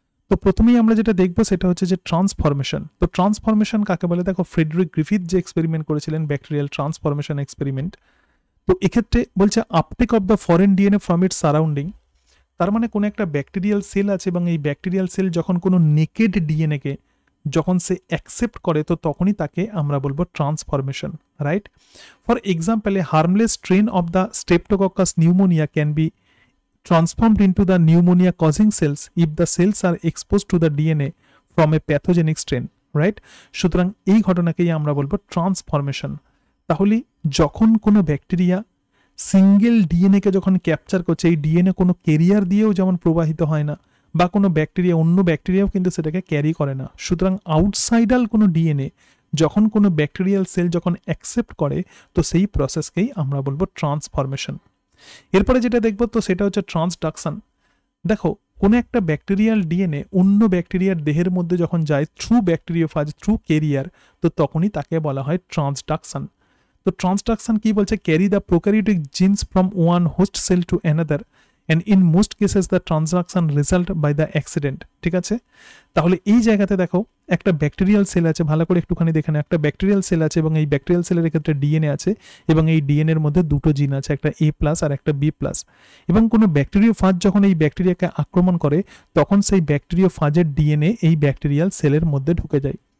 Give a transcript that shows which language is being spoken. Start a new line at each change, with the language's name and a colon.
Bangla: তো প্রথমেই আমরা যেটা দেখবো সেটা হচ্ছে যে ট্রান্সফরমেশন। তো ট্রান্সফরমেশন কাকে বলে, দেখো ফ্রেডরিক গ্রিফিথ যে এক্সপেরিমেন্ট করেছিলেন, ব্যাকটেরিয়াল ট্রান্সফরমেশন এক্সপেরিমেন্ট, তো এক্ষেত্রে বলছে
English: Uptake of the foreign DNA from its surrounding.
Bangla: তার মানে কোনো একটা ব্যাকটেরিয়াল সেল আছে, এবং এই ব্যাকটেরিয়াল সেল যখন কোনো নেকেড ডিএনএকে যখন সে অ্যাকসেপ্ট করে, তো তখনই তাকে আমরা বলবো transformation, right.
English: For example, a harmless strain of the streptococcus pneumonia can be transformed into the pneumonia causing cells if the cells are exposed to the DNA from a pathogenic strain, right?
Bangla: সুতরাং এই ঘটনাকেই আমরা বলবো transformation. তাহলে যখন কোনো bacteria single DNA কে যখন capture করছে, এই ডিএনএ কোনো ক্যারিয়ার দিয়েও যেমন প্রবাহিত হয় না, বা কোনো ব্যাকটেরিয়া অন্য ব্যাকটেরিয়াও কিন্তু সেটাকে ক্যারি করে না। সুতরাং আউটসাইডাল কোনো ডিএনএ যখন কোনো ব্যাকটেরিয়াল সেল যখন অ্যাকসেপ্ট করে, তো সেই প্রসেসকেই আমরা বলবো ট্রান্সফরমেশন। এরপরে যেটা দেখবো তো সেটা হচ্ছে ট্রান্সডাকশন। দেখো কোনো একটা ব্যাকটেরিয়াল ডিএনএ অন্য ব্যাকটেরিয়ার দেহের মধ্যে যখন যায়
English: through bacteriophage, through carrier,
Bangla: তো তখনই তাকে বলা হয় ট্রান্সডাকশন। তো ট্রান্সডাকশন কি বলছে,
English: Carry the prokaryotic genes from one host cell to another and in most cases the transaction result by the accident.
Bangla: ঠিক আছে, তাহলে এই জায়গাতে দেখো একটা ব্যাকটেরিয়াল সেল আছে, ভালো করে একটুখানি দেখে নাও, একটা ব্যাকটেরিয়াল সেল আছে এবং এই ব্যাকটেরিয়াল সেলের ক্ষেত্রে ডিএনএ আছে এবং এই ডিএনএ এর মধ্যে দুটো জিন আছে, একটা A+ আর একটা B+, এবং কোনো ব্যাকটেরিওফাজ যখন এই ব্যাকটেরিয়াকে আক্রমণ করে তখন সেই ব্যাকটেরিওফাজের ডিএনএ এই ব্যাকটেরিয়াল সেলের মধ্যে ঢুকে যায়।